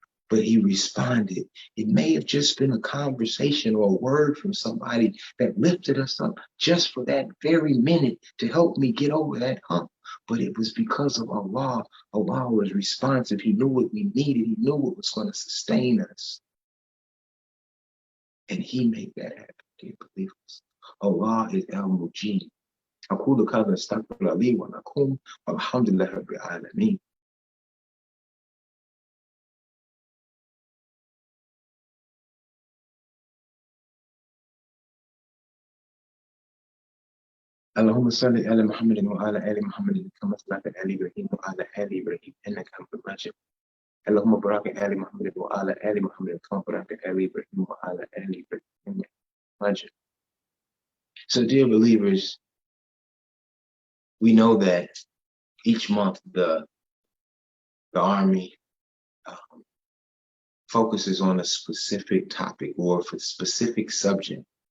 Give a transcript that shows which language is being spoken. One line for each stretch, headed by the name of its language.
English: But He responded. It may have just been a conversation or a word from somebody that lifted us up just for that very minute to help me get over that hump. But it was because of Allah. Allah was responsive. He knew what we needed. He knew what was going to sustain us. And He made that happen, dear believers. Allah is Al-Mujeeb.
Arabic: أقول هذا استغفر لي ولكم والحمد لله رب العالمين. اللهم صل على محمد وعلى آل محمد كما صليت على إبراهيم وعلى آل إبراهيم إنك حميد مجيد. اللهم بارك على محمد وعلى آل محمد كما باركت على إبراهيم وعلى آل إبراهيم إنك حميد مجيد.
English: So, dear believers, we know that each month the Army focuses on a specific topic or a specific subject.